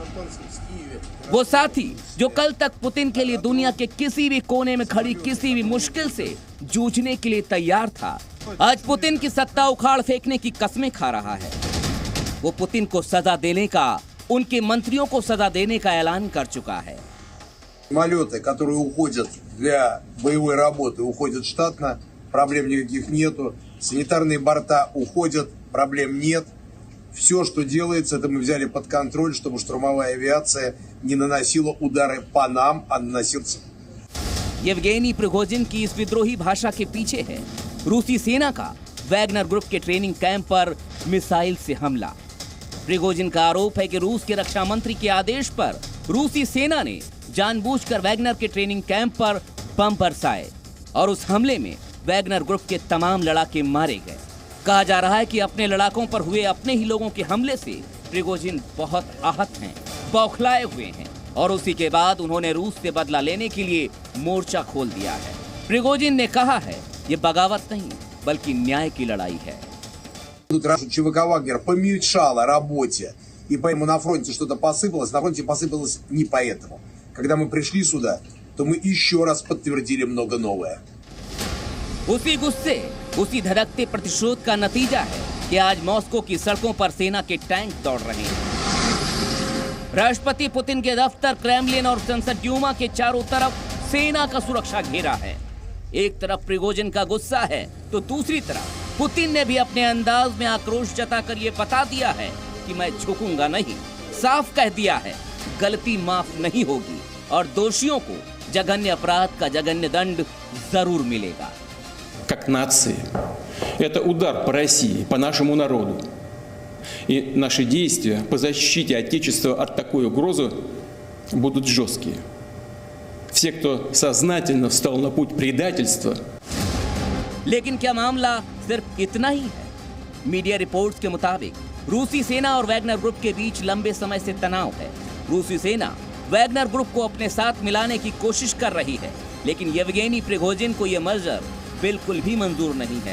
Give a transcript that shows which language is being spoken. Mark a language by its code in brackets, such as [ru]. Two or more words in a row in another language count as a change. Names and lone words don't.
[hi] वो साथी जो कल तक पुतिन के लिए दुनिया के किसी भी कोने में खड़ी किसी भी मुश्किल से जूझने के लिए तैयार था, आज पुतिन की सत्ता उखाड़ फेंकने की कस्में खा रहा है। वो पुतिन को सजा देने का, उनके मंत्रियों को सजा देने का ऐलान कर चुका है। [ru] Самолеты, которые уходят для боевой работы, уходят штатно, проблем никаких нету. Санитарные борта уходят, проблем нет. Все, что делается, это мы взяли под контроль, чтобы штурмовая авиация не наносила удары по нам, а наносился. [hi] येवगेनी प्रिगोजिन की इस विद्रोही भाषा के पीछे है रूसी सेना का वैगनर ग्रुप के [en] training camp [hi] पर मिसाइल से हमला। प्रिगोजिन का आरोप है कि रूस के रक्षा मंत्री के आदेश पर रूसी सेना ने जानबूझकर वैगनर के [en] training camp [hi] पर बम बरसाए और उस हमले में वैगनर ग्रुप के तमाम लड़ाके मारे गए। कहा जा रहा है कि अपने लड़ाकों पर हुए अपने ही लोगों के हमले से प्रिगोजिन बहुत आहत हैं, बौखलाए हुए हैं और उसी के बाद उन्होंने रूस से बदला लेने के लिए मोर्चा खोल दिया है। प्रिगोजिन ने कहा है ये बगावत नहीं बल्कि न्याय की लड़ाई है। [ru] ЧВК Вагнер помешала работе, и поэтому на фронте что-то посыпалось. На фронте посыпалось не поэтому. Когда мы пришли сюда, то мы еще раз подтвердили много новое. [hi] उसी गुस्से, उसी धड़कते प्रतिशोध का नतीजा है कि आज मॉस्को की सड़कों पर सेना के टैंक दौड़ रहे हैं। राष्ट्रपति पुतिन के दफ्तर, क्रेमलिन और संसद ड्यूमा के चारों तरफ सेना का सुरक्षा घेरा है। एक तरफ प्रिगोजिन का गुस्सा है तो दूसरी तरफ पुतिन ने भी अपने अंदाज में आक्रोश जताकर ये बता दिया है कि मैं झुकूंगा नहीं। साफ कह दिया है गलती माफ नहीं होगी और दोषियों को जघन्य अपराध का जघन्य दंड जरूर मिलेगा। [ru] Как нации, это удар по России, по нашему народу. И наши действия по защите Отечества от такой угрозы будут жесткие. Все, кто сознательно встал на путь предательства. [hi] लेकिन क्या मामला सिर्फ इतना ही है? [en] media reports [hi] के मुताबिक रूसी सेना और वैगनर ग्रुप के बीच लंबे समय से तनाव है। रूसी सेना वैगनर ग्रुप को अपने साथ मिलाने की कोशिश कर रही है, लेकिन येवगेनी प्रिगोजिन को यह मर्जर बिल्कुल भी मंजूर नहीं है।